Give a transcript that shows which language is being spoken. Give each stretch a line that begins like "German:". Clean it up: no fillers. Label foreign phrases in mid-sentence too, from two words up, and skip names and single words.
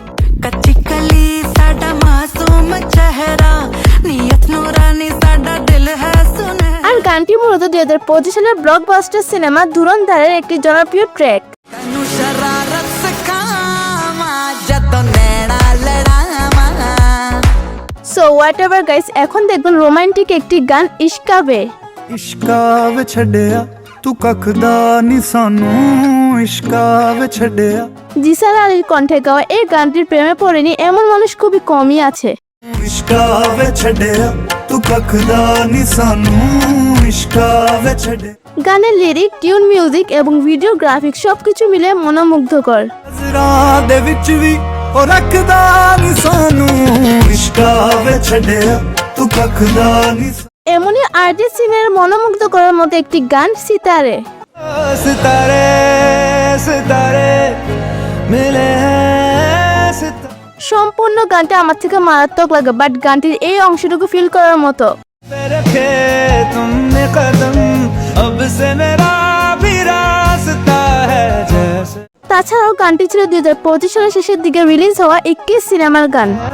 Bangla: আর গানটি মূলত 2025 সালের ব্লকবাস্টার সিনেমা ধুরন্ধরের একটি জনপ্রিয় ট্র্যাক।
English: so whatever guys,
Bangla: এখন দেখবেন রোমান্টিক একটি গান ইশকাবে।
Punjabi: ਇਸ਼ਕਾ ਛੱਡਿਆ ਤੂੰ ਕੱਖਦਾ ਨੀ ਸਾਨੂੰ ইশকা ਛੱਡਿਆ।
Bangla: জিসার আলীর কণ্ঠে গাওয়া এই গানটির প্রেমে পড়েনি এমন মানুষ খুবই কমই আছে।
Punjabi: ইশকা ছੱਡਿਆ ਤੂੰ ਕੱਖਦਾ ਨੀ ਸਾਨੂੰ ইশকা ਛੱਡਿਆ।
Bangla: গানের লিরিক, টিউন, মিউজিক এবং ভিডিওগ্রাফিক সবকিছু মিলে মনোমুগ্ধকর।
Punjabi: ਨਜ਼ਰਾਂ ਦੇ ਵਿੱਚ ਵੀ ਉਹ ਰੱਖਦਾ ਨੀ ਸਾਨੂੰ ਇਸ਼ਕਾ ਛੱਡਿਆ ਤੂੰ ਕੱਖਦਾ ਨੀ।
Bangla: এমনই আরজিৎ সিং এর মনোমুগ্ধ করার মতো একটি গান সিতারে।
Hindi: सितारे सितारे मिले
Bangla: সম্পূর্ণ গানটা আমার থেকে মারাত্মক লাগে, বাট গানটির এই অংশটুকু ফিল করার মতো। তাছাড়াও গানটি ছিল 2025 সালের শেষের দিকে রিলিজ হওয়া 21 সিনেমার গান।